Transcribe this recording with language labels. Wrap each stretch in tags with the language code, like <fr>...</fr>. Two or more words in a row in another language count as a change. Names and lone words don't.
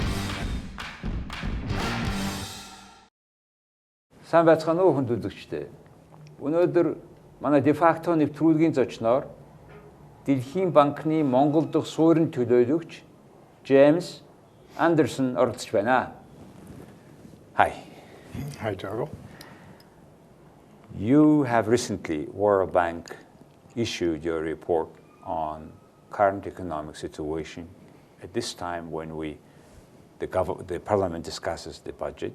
<mn>Сайн байцгаана уу хүнд үзэгчдээ. Өнөөдөр манай дефакто нэвтрүүлгийн зочноор Дэлхийн Банкны Монгол дахь суурин төлөөлөгч Жеймс Андерсон оролцож байна.</mn> <en>Hi. Hi, Jago. You have recently, World Bank issued your report on current economic situation at this time when the parliament discusses the budget.</en>